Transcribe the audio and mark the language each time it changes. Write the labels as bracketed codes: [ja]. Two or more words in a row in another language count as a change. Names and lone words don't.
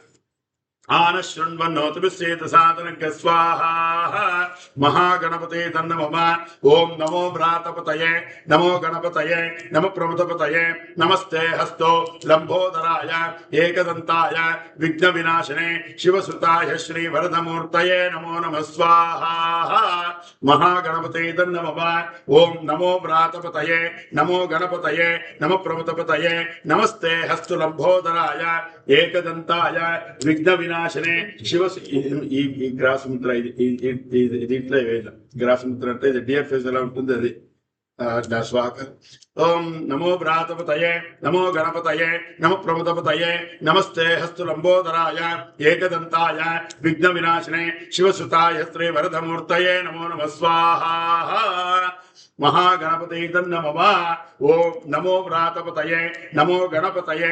[sa] आनशृण्वन्नोतुभिश्चेदसादनस्य स्वाहा महागणपते तन्नमः ओम नमो भ्रातपतये नमो गणपतये नमो प्रमथपतये नमस्ते हस्तो लंबोदराय एकदंताय विघ्नविनाशिने शिवसुताय श्रीवरदमूर्तये नमो नमः स्वाहा महागणपते तन्नमः ओम नमो भ्रातपतये नमो गणपतये नमो प्रमथपतये नमस्ते हस्तो लंबोदराय एकदंताय विघ्न विनाशने शिव ग्रास मुद्र [te] దీంట్లో గ్రాస్ ముద్ర అంటే డిఎఫ్ఎస్ ఎలా ఉంటుంది అది [sa] ओम नमो भ्रातपतये नमो गणपतये नमो प्रमदपतये नमस्ते हस्तु लंबोदराय एकदंताय विघ्न विनाशने शिवसुताय श्री वरदमूर्तये नमो नमः स्वाहा महागणपते नमः ओम नमो भ्रातपतये नमो गणपतये